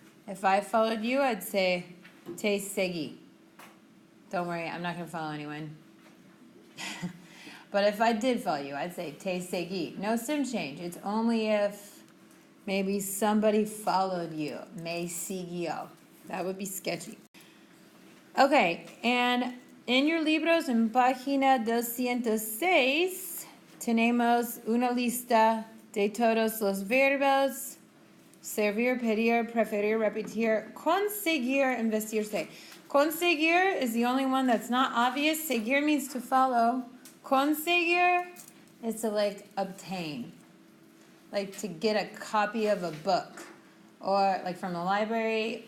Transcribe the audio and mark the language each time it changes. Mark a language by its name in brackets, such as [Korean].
[English] If I followed you, I'd say [Spanish] te seguí. [English] Don't worry, I'm not going to follow anyone. But if I did follow you, I'd say [Spanish] te seguí. [English] No stem change. It's only if maybe somebody followed you. [Spanish] Me siguió. [English] That would be sketchy. Okay, and in your [Spanish] libros en página 206 tenemos una lista de todos los verbos. Servir, pedir, preferir, repetir, conseguir, [English] and [Spanish] vestirse. [English] Conseguir is the only one that's not obvious. Seguir means to follow. Conseguir is to obtain. Like to get a copy of a book. Or like from the library.